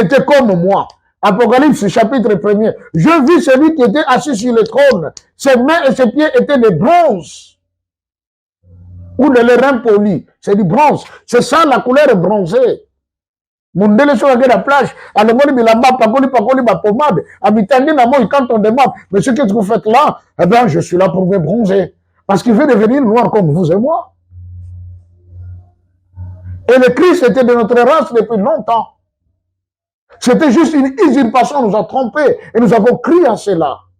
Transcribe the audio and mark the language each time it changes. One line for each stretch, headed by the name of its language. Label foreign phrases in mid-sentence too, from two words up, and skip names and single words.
French: Il était comme moi. Apocalypse chapitre 1er. Je vis celui qui était assis sur le trône. Ses mains et ses pieds étaient de bronze. Ou de l'airain poli. C'est du bronze. C'est ça la couleur bronzée. Mundele sur la plage, à
Lingala: l'omoni bilamba, pakoli,
French: ma pommade,
Lingala: habitandi na moi,
French: quand on demande, mais ce que vous faites là, eh bien, je suis là pour me bronzer. Parce qu'il veut devenir noir comme vous et moi. Et le Christ était de notre race depuis longtemps. C'était juste une usurpation, on nous a trompés, et nous avons crié à cela.